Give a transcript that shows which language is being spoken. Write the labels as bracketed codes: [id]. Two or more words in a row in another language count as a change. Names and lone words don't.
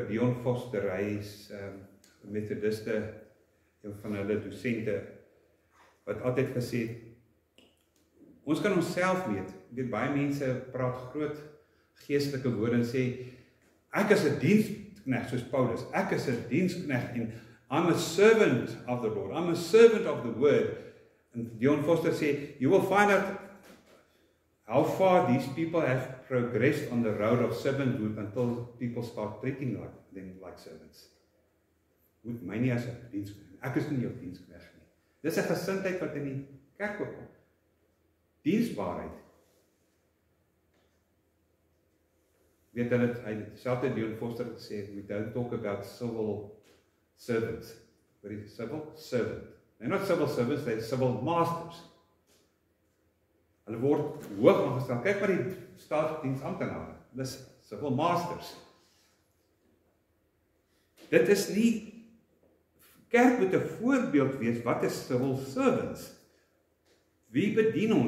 [af] Dion Foster, hy is methodiste, een van hulle dosente, wat altyd gesê het, ons kan onsself meet. Weet, baie mense praat groot geestelike woorde en sê, ek is 'n diensknegt soos Paulus. Ek is 'n diensknegt en [en] I'm a servant of the Lord. I'm a servant of the word. [af] En Dion Foster sê, [en] you will find out how far these people have progressed on the road of servanthood until people start treating them like servants. [af] Moet my nie as 'n diensknegt. Ek is nie jou diensknegt nie. Dis 'n gesindheid wat in die kerk ook kom. Diensbaarheid. Weet hulle, hy selfde Dion Foster gesê, [en] we don't talk about civil servants. What is civil? Servant. They're not civil servants, they're civil masters. [af] Hulle word hoog aangestel. Kyk maar die staatsdiensamptenare. [en] Dis civil masters. [af] Dit is nie, kerk moet 'n voorbeeld wees, wat is [en] civil servants? [af] Wie bedien ons?